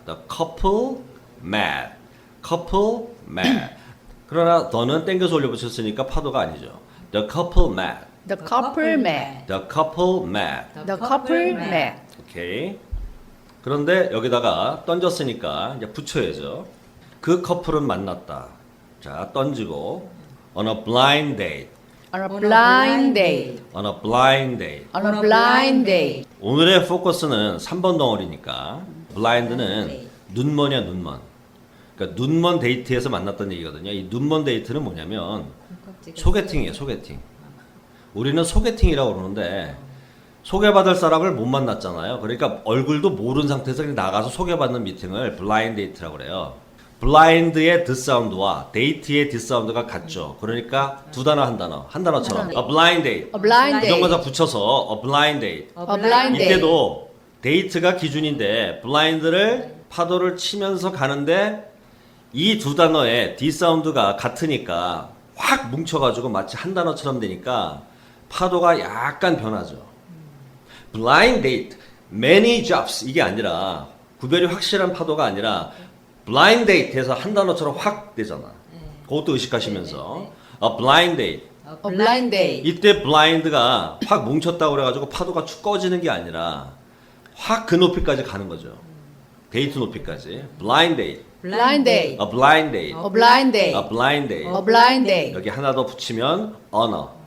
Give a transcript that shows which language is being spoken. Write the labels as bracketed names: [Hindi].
[English] The couple met, couple met. [Korean] 그러나 더는 땡겨서 올려붙였으니까 파도가 아니죠. [English] The couple met, The couple met. the couple met. The couple met. [Korean] 오케이. 그런데 여기다가 던졌으니까 이제 붙여야죠. 그 커플은 만났다. 자, 던지고 [English] on a blind date, On a blind date. on a blind date. On a blind date. [Korean] 오늘의 포커스는 3번 덩어리니까 블라인드는 눈먼이야 눈먼. 그러니까 눈먼 데이트에서 만났던 얘기거든요. 이 눈먼 데이트는 뭐냐면 소개팅이에요. 소개팅. 우리는 소개팅이라고 그러는데 소개받을 사람을 못 만났잖아요. 그러니까 얼굴도 모르는 상태에서 그냥 나가서 소개받는 미팅을 블라인드 데이트라고 그래요. 블라인드의 뒷사운드와 데이트의 뒷사운드가 같죠. 그러니까 두 단어 한 단어. 한 단어처럼 [English] a blind date. A blind date. 부정관사 붙여서 a blind date. A blind date. [Korean] 이때도 데이트가 기준인데 블라인드를 파도를 치면서 가는데 이 두 단어의 뒷사운드가 같으니까 확 뭉쳐가지고 마치 한 단어처럼 되니까 파도가 약간 변하죠. [English] blind date, many jobs [Korean] 이게 아니라 구별이 확실한 파도가 아니라 blind date에서 한 단어처럼 확 되잖아. 그것도 의식하시면서 [English] a blind date. A blind date. [Korean] 이때 blind가 확 뭉쳤다고 그래가지고 파도가 축 꺼지는 게 아니라 확 그 높이까지 가는 거죠. 데이트 높이까지. [English] blind date, Blind date. a blind date, A blind date. a blind date. A blind date. [Korean] 여기 하나 더 붙이면 honor,